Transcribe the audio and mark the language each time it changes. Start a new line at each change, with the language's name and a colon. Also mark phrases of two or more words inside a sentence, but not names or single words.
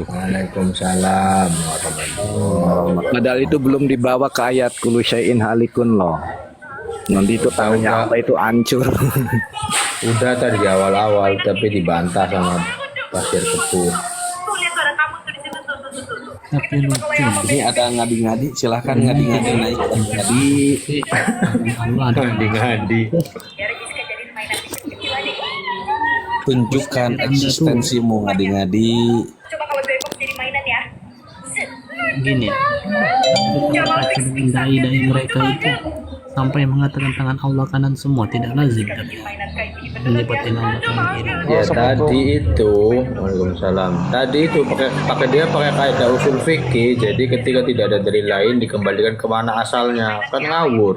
Arabic: وعليكم السلام ورحمة الله.
Indonesian: Padahal itu belum dibawa ke ayat
Arabic: كل شيء هالك
Indonesian: loh. Nanti itu tangannya apa itu hancur. Udah tadi awal-awal tapi dibantah sama Pasir Kepur. Tapi lucu. Ini ada ngadi-ngadi, silahkan ngadi-ngadi naik ngadi. Ngadi-ngadi. Tunjukkan eksistensimu ngadi-ngadi. Gini, dai-dai mereka itu sampai mengatakan tangan Allah kanan semua tidak lazim tapi menyebutin Allah kanan kiri. Ya tadi itu, Waalaikumsalam. Tadi itu pakai dia pakai kaidah usul fikih. Jadi ketika tidak ada dalil lain dikembalikan ke mana asalnya, kan ngawur.